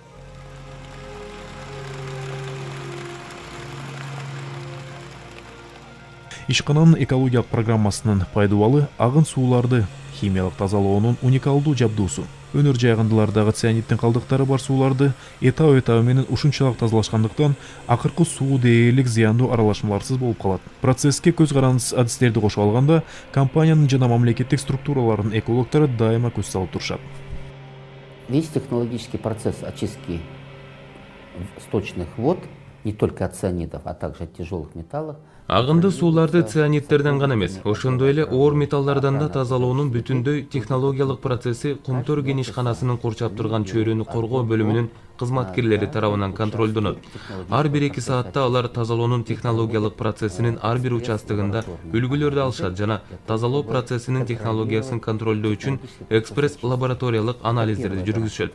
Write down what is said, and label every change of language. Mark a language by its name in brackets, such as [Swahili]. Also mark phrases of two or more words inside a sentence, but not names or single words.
[Kyrgyz] Ишкананын экологиялык программасынын пайдубалы агын сууларды химиялык тазалоонун уникалдуу жабдуусу. Өнөр жайгандылардагы цианиттин калдыктары бар сууларды этабы менен ушунчалык тазалашкандыктан акыркы суу дээрлик зыяндуу аралашмаларсыз болуп калат. Процесске көз карандысыз адистерди кошуп алганда, компаниянын жана мамлекеттик структуралардын экологдору дайыма көз салып турушат. [Russian] Весь технологический процесс очистки сточных вод, не только от цианидов, а также от тяжелых металлов. [Kyrgyz] Агынды сууларды цианидтерден гана эмес, ошондой эле оор металлдардан да тазалоонун бүтүндөй технологиялык процесси Кумтөр кен ишканасынын курчап турган чөйрөнү коргоо бөлүмүнүн кызматкерлери тарабынан контролдонот. Ар бир 2 саатта алар тазалоонун технологиялык процессинин ар бир участогунда үлгүлөрдү алышат жана тазалоо процессинин технологиясын контролдоо үчүн экспресс лабораториялык анализдерди жүргүзүшөт.